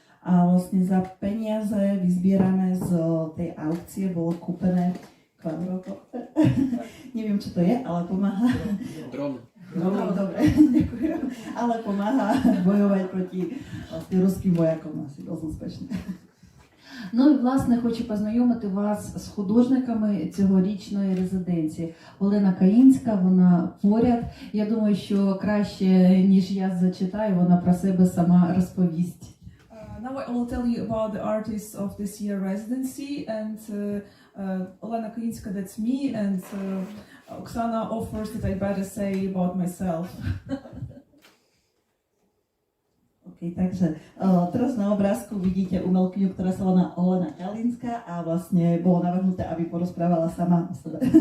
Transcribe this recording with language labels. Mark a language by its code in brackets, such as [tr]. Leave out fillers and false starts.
[sk] a vlastne za peniaze vyzbierané z tej aukcie bolo kúpené kvadrokopter. Neviem, čo to je, ale pomáha. Dron. Dobre, ďakujem. Ale pomáha bojovať proti vlastne ruským vojakom asi dosť úspešne. [uk] Ну і власне хочу познайомити вас з художниками цьогорічної резиденції. Олена Каїнська, вона поряд. Я думаю, що краще, ніж я зачитаю, вона про себе сама розповість. [en] Now I will tell you about the artists of this year residency, and Olena Kayinska, that's me, and Oksana offers that I better say about myself. [sk] Takže teraz na obrázku vidíte umelkyňu, ktorá sa volá Olena Kayinska a vlastne bolo navrhnuté, aby porozprávala sama o sebe.